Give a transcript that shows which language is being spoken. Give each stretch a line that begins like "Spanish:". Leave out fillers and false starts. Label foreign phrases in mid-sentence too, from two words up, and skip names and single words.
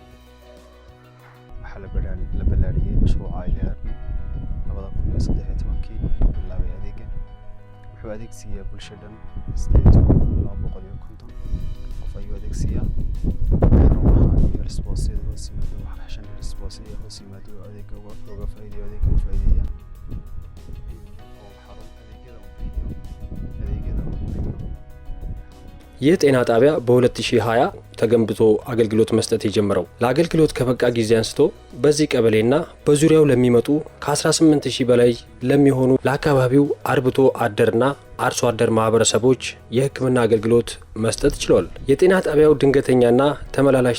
Somali: waxa la balaariyay mashruuca LRB 2013 bilaabay adeega wuxuu adeegsiyaa bulshada 850 ayuu adeegsiyaa xarumaha iyo responsiga hoos yimaado waxa xashan responsiga hoos yimaado adeega uga faa'iideeyo oo xarun adeegyada
Amharic: ይህ ጤና ጣቢያ በ2020 ተገንብቶ አገልግሎት መስጠት የጀመረው ለአገልግሎት ከበቃ ጊዜ አንስቶ በዚህ ቀበሌና በዙሪያው ለሚመጡ ከ18000 በላይ ለሚሆኑ ለአካባቢው አርብቶ አደርና አርሶ አደር ማህበረሰቦች የሕክምና አገልግሎት መስጠት ችሏል። የጤና ጣቢያው ድንገተኛና ተመላላሽ